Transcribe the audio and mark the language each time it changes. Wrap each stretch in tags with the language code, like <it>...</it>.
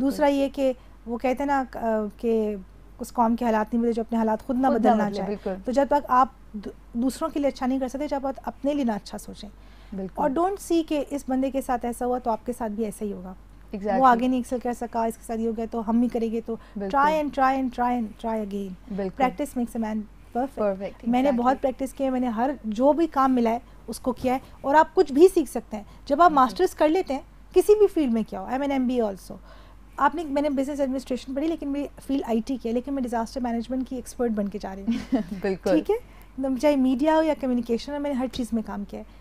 <ur>دوسرا یہ کہ وہ کہتے ہیں نا کہ اس قوم کے حالات نہیں بدلے جو اپنے حالات خود نہ بدلنا چاہے. تو جب تک آپ دوسروں کے لیے اچھا نہیں کر سکتے, جب آپ اپنے لیے نہ اچھا سوچیں. اور</ur> <en>don't see</en> <ur>کہ اس بندے کے ساتھ ایسا ہوا تو آپ کے ساتھ بھی ایسا ہی ہوگا. وہ آگے نہیں ایکسل کر سکا, اس کے ساتھ یہ ہو گیا تو ہم بھی کریں گے. تو</ur> <en>Try again. Practice makes a man perfect.</en> <ur>میں نے بہت پریکٹس کی ہے, میں نے ہر جو بھی کام ملا ہے اس کو کیا ہے. اور آپ کچھ بھی سیکھ سکتے ہیں جب آپ ماسٹرز کر لیتے ہیں کسی بھی فیلڈ میں. کیا ہو,</ur> <en>I mean MBA also.</en> <ur>آپ نے, میں نے بزنس ایڈمنسٹریشن پڑھی لیکن میری فیلڈ IT کی ہے, لیکن میں ڈیزاسٹر مینجمنٹ کی ایکسپرٹ بن کے جا رہی ہوں. بالکل ٹھیک ہے, چاہے میڈیا ہو یا کمیونیکیشن ہو, میں نے ہر چیز میں کام کیا ہے.</ur>